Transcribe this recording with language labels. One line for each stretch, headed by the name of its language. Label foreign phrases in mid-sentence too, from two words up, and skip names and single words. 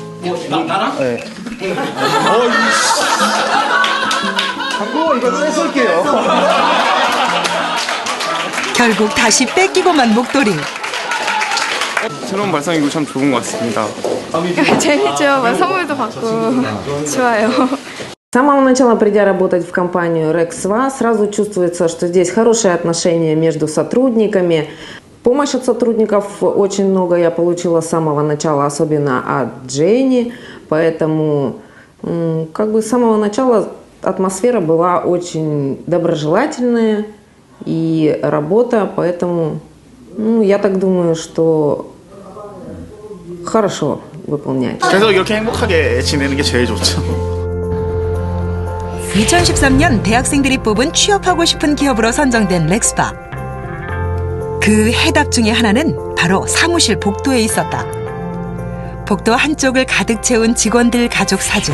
Korean: 네. 광고 이거 쏠게요. 결국 다시 뺏기고만 목도리. 새로운 발상이고 참 좋은 것 같습니다. 재밌죠. 선물도 받고 좋아요.
Russian: С самого начала, придя работать в компанию Rexva, сразу чувствуется, что здесь хорошие отношения между сотрудниками. Помощь от сотрудников очень много я получила с самого начала, особенно от Дженни. Поэтому как бы с самого начала атмосфера была очень доброжелательная и работа, поэтому я так думаю, что хорошо выполняет.
Korean: 그래서 이렇게 행복하게 지내는 게 제일 좋죠. 2013년 대학생들이 뽑은 취업하고 싶은 기업으로 선정된 렉스바. 그 해답 중에 하나는 바로 사무실 복도에 있었다. 복도 한쪽을 가득 채운 직원들 가족 사진.